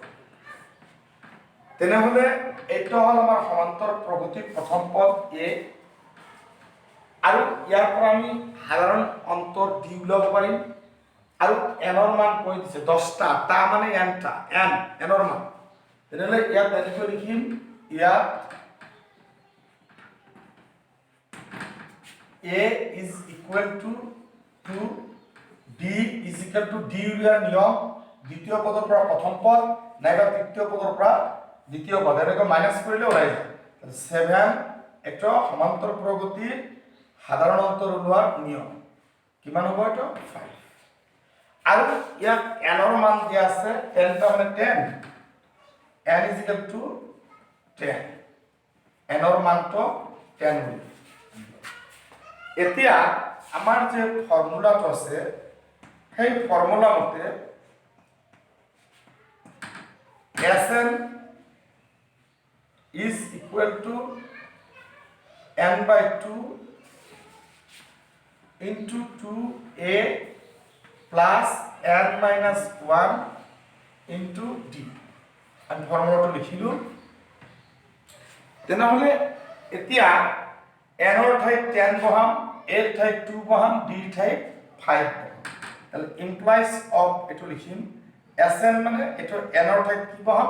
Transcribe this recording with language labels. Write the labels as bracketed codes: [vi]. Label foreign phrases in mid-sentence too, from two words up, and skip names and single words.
[as] তেনেহ'লে এইটো হ'ল আমাৰ সমান্তৰ প্ৰগতিৰ প্ৰথম পদ এ, আৰু ইয়াৰ পৰা আমি সাধাৰণ অন্তৰ দি ওলাব পাৰিম। আৰু এনৰ মান কৈ দিছে 10টা, টা মানে এনটা, এনৰ মান। তেনেহ'লে ইয়াত এনেকৈ লিখিম, ইয়াত [en] a is equal to b is equal to d [as] উলিয়াৰ নিয়ম, দ্বিতীয় পদৰ পৰা প্ৰথম পদ নাইবা তৃতীয় পদৰ পৰা দ্বিতীয় পদ, এনেকৈ মাইনাছ কৰিলে ওলাই যায়। 7 এটা সমান্তৰ প্ৰগতিৰ সাধাৰণ অন্তৰ ওলোৱাৰ নিয়ম। কিমান হ'ব এইটো? 5। আৰু ইয়াত এনৰ মান দিয়া আছে 10টা মানে 10, [en] n is equal to 10, [as] এনৰ মানটো 10 বুলি। এতিয়া আমাৰ যে ফৰ্মুলাটো আছে, সেই ফৰ্মুলা মতে [en] Sn is equal to n/2 into 2a plus n - 1 into d। [as] আমি ফৰ্মুলাটো লিখিলোঁ। তেনেহ'লে এতিয়া এনৰ ঠাইত 10 বহাম, এৰ ঠাইত 2 বহাম, ডিৰ ঠাইত 5 বহাম। তাহলে [en] implies of [as] এইটো লিখিম Sn মানে এইটো এনৰ ঠাইত কি বহাম?